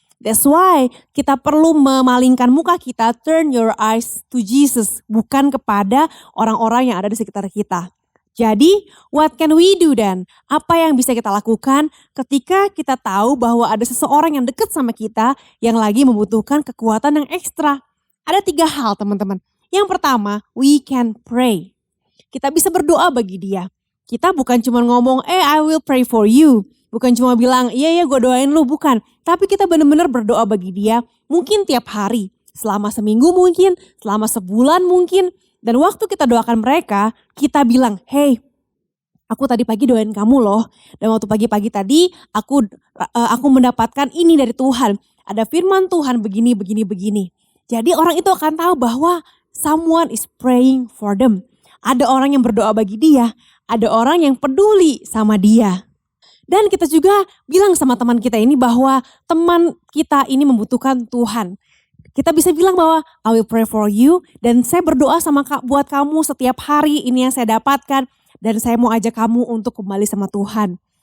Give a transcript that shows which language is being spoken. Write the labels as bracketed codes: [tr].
[en] That's why [id] kita perlu memalingkan muka kita, [en] turn your eyes to Jesus. [id] Bukan kepada orang-orang yang ada di sekitar kita. Jadi, [en] what can we do then? [id] Apa yang bisa kita lakukan ketika kita tahu bahwa ada seseorang yang dekat sama kita yang lagi membutuhkan kekuatan yang ekstra? Ada 3 hal teman-teman. Yang pertama, [en] we can pray. [id] Kita bisa berdoa bagi dia. Kita bukan cuma ngomong, [en] I will pray for you. [id] Bukan cuma bilang, iya gue doain lu, bukan. Tapi kita benar-benar berdoa bagi dia mungkin tiap hari. Selama seminggu mungkin, selama sebulan mungkin. Dan waktu kita doakan mereka, kita bilang, hey, aku tadi pagi doain kamu loh. Dan waktu pagi-pagi tadi, aku mendapatkan ini dari Tuhan. Ada firman Tuhan begini. Jadi orang itu akan tahu bahwa [en] someone is praying for them. [id] Ada orang yang berdoa bagi dia, ada orang yang peduli sama dia. Dan kita juga bilang sama teman kita ini bahwa teman kita ini membutuhkan Tuhan. Kita bisa bilang bahwa [en] I will pray for you [id] dan saya berdoa buat kamu setiap hari, ini yang saya dapatkan dan saya mau ajak kamu untuk kembali sama Tuhan.